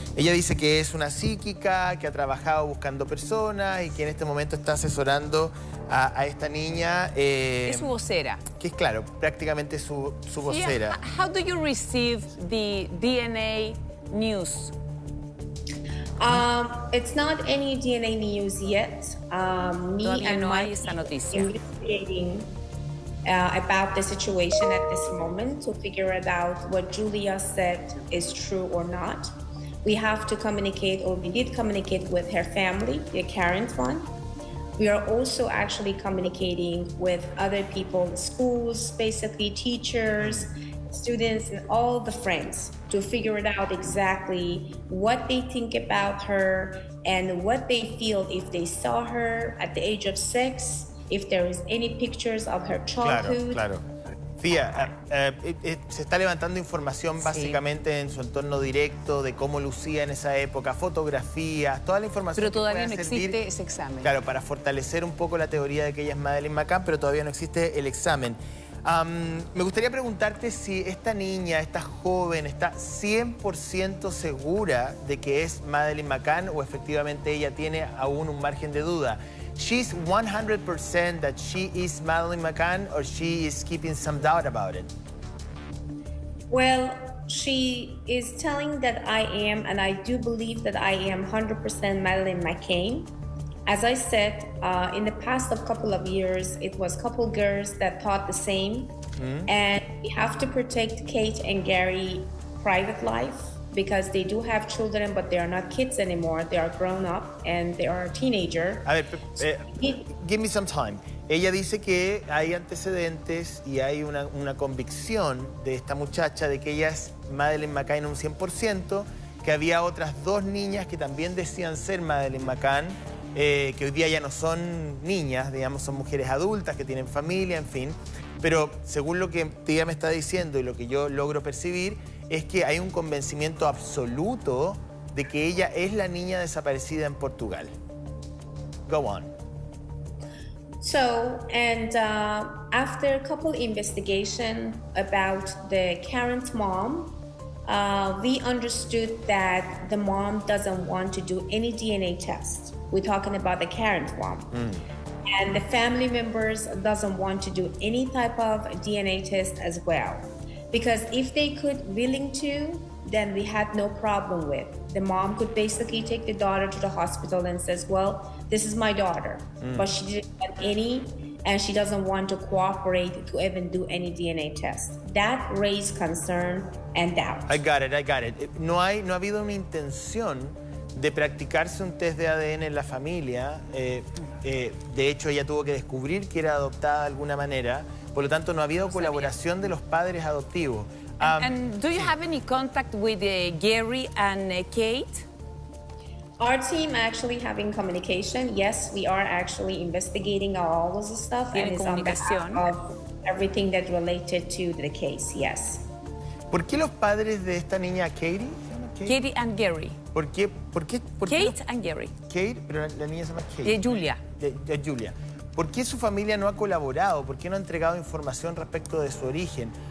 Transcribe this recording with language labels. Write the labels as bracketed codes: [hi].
[es] Ella dice que es una psíquica, que ha trabajado buscando personas y que en este momento está asesorando a esta niña. Es su vocera. Que es, claro, prácticamente su vocera. [en] How do you receive the DNA news? It's not any DNA news yet. Me and [es] no [en] my [es] hay esa noticia. [en] Investigating about the situation at this moment to figure it out what Julia said is true or not. We have to communicate, or we did communicate with her family, the current one. We are also actually communicating with other people, schools, basically teachers, students, and all the friends to figure it out exactly what they think about her and what they feel if they saw her at the age of 6. If there is any pictures of her childhood. [es] Claro. Fia, se está levantando información básicamente en su entorno directo de cómo lucía en esa época, fotografías, toda la información. Pero todavía no servir, existe ese examen. Claro, para fortalecer un poco la teoría de que ella es Madeleine McCann, pero todavía no existe el examen. Me gustaría preguntarte si esta niña, esta joven, está 100% segura de que es Madeleine McCann o efectivamente ella tiene aún un margen de duda. [en] She's 100% that she is Madeleine McCann, or she is keeping some doubt about it? Well, she is telling that I am, and I do believe that I am 100% Madeleine McCann. As I said, in the past couple of years, it was a couple girls that thought the same. And we have to protect Kate and Gary's private life because they do have children, but they are not kids anymore. They are grown up and they are a teenager. [es] A ver, [en] give me some time. [es] Ella dice que hay antecedentes y hay una convicción de esta muchacha de que ella es Madeleine McCann un 100%, que había otras dos niñas que también decían ser Madeleine McCann, que hoy día ya no son niñas, digamos, son mujeres adultas que tienen familia, en fin. Pero según lo que ella me está diciendo y lo que yo logro percibir, es que hay un convencimiento absoluto de que ella es la niña desaparecida en Portugal. [en] Go on. So, and after a couple investigation about the current mom, we understood that the mom doesn't want to do any DNA test. We're talking about the current mom. And the family members doesn't want to do any type of DNA test as well. Because if they could willing to, then we had no problem with. The mom could basically take the daughter to the hospital and says, well, this is my daughter, but she didn't have any, and she doesn't want to cooperate to even do any DNA test. That raised concern and doubt. I got it. [es] No ha habido una intención de practicarse un test de ADN en la familia. De hecho, ella tuvo que descubrir que era adoptada de alguna manera. Por lo tanto, no ha habido colaboración de los padres adoptivos. [en] And do you have any contact with Gary and Kate? Our team actually having communication. Yes, we are actually investigating all of the stuff and it's on behalf of everything that related to the case, yes. [es] ¿Por qué los padres de esta niña Katie? [en] Katie and Gary. [es] ¿Por qué [en] Kate and Gary. [es] Kate, pero la niña se llama Kate. Julia. Julia. ¿Por qué su familia no ha colaborado? ¿Por qué no ha entregado información respecto de su origen?